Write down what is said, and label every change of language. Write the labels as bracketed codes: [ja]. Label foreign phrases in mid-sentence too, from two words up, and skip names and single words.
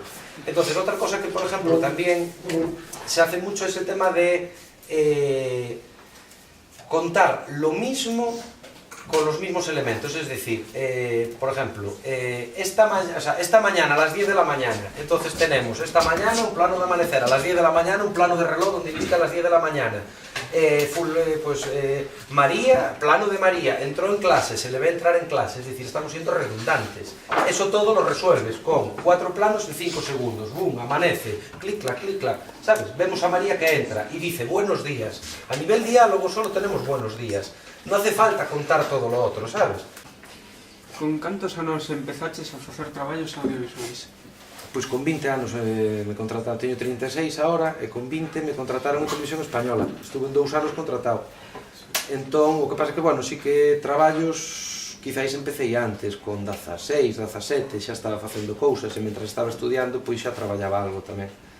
[es] Entonces, otra cosa que, por ejemplo, también se hace mucho es el tema de contar lo mismo con los mismos elementos, es decir, por ejemplo, esta mañana a las 10 de la mañana, entonces tenemos esta mañana un plano de amanecer, a las 10 de la mañana un plano de reloj donde indica las 10 de la mañana, María, plano de María, entró en clase, se le ve entrar en clase, es decir, estamos siendo redundantes. Eso todo lo resuelves con 4 planos en 5 segundos, boom, amanece, clic, clac, ¿sabes? Vemos a María que entra y dice buenos días. A nivel diálogo solo tenemos buenos días. No hace falta contar todo lo otro, sabes? [gl] Con cantos anos empezaches a facer traballos audiovisuais? Pois con 20 anos [es] me contrataron, [gl] teño 36 ahora, e con 20 [es] me contrataron [gl] en Televisión Española. Estuve en 2 anos contratado. Entón, o que pasa que, bueno, sí que traballos, quizáis empecé antes, con 16, 17, xa estaba facendo cousas, e mentre estaba estudiando, pois xa traballaba algo tamén.